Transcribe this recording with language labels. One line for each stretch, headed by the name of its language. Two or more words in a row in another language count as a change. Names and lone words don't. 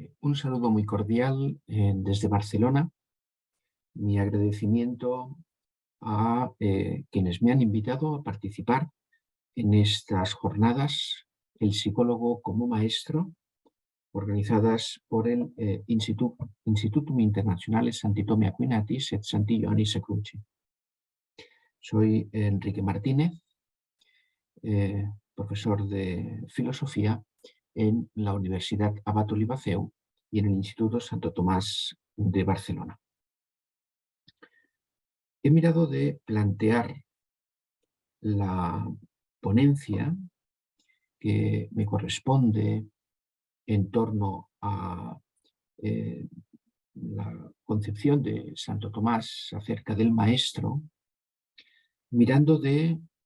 Spanish: Un saludo muy cordial desde Barcelona. Mi agradecimiento a quienes me han invitado a participar en estas jornadas El psicólogo como maestro, organizadas por el Institutum Internationale Santi Tomé Aquinatis et Santi Ioannis Cruci. Soy Enrique Martínez, profesor de filosofía en la Universidad Abat Olivaceu y en el Instituto Santo Tomás de Barcelona. He mirado de plantear la ponencia que me corresponde en torno a la concepción de Santo Tomás acerca del maestro, mirando de